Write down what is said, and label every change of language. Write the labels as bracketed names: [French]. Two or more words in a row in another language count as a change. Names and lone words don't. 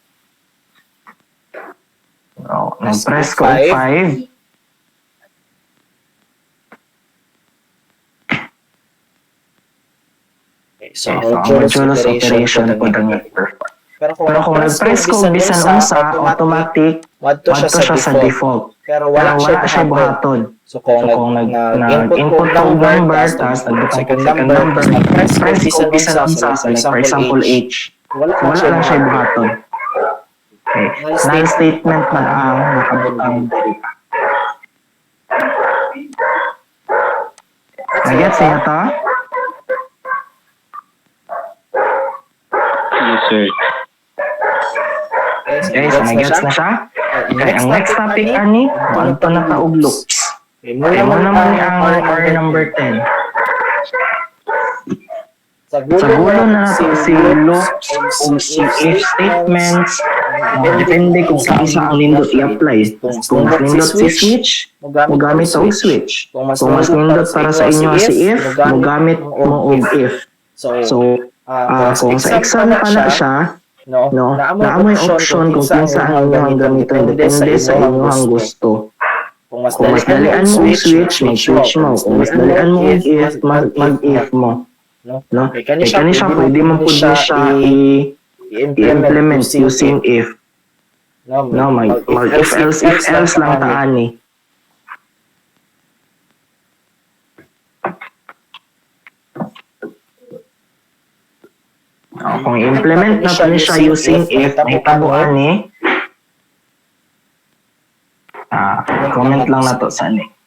[Cebuano] Nag-press ko og 5, so ang [English] modulus operation [Cebuano] po ang perform. Pero kung nag-press ko bisan unsa, automatic wadto siya sa default. Pero wala siya buhaton. So kung nag-input ko number, tapos nag-second number, nag-press ko bisan unsa, [English] for example [Cebuano] H, wala lang siya buhaton. Okay. [English] Null statement [Cebuano] man ang nakabutang deriva. Nag-gets niya to? [English] Yes, sir. [Cebuano] Okay, so nag-gets na siya? Okay, ang [English] next topic [Cebuano] ani, ito na taog loops. Okay, muna naman ang or number 10. Sa gulo na nato si loops o si [English] if statements. [Cebuano] Depende kung sa isa ang nindot i-apply. Kung mas nindot si switch, mo gamit og switch. Kung mas nindot para sa inyo si if, mo gamit mo og if. So, kung sa exam pa na siya, naamoy option kung kinsa ang inyong gamiton, depende sa inyong gusto. Kung mas dalian mo ang switch, mag-switch mo. Kung mas dalian mo ang if, mag-if mo. No? Kaya siya, pwede mo po siya i-implement [English] using if. [Cebuano] No, [English] if else [Cebuano] lang taan eh. Kung i-implement na to siya [English] using if, [Cebuano] nahitabuan ni comment lang na to sa ni.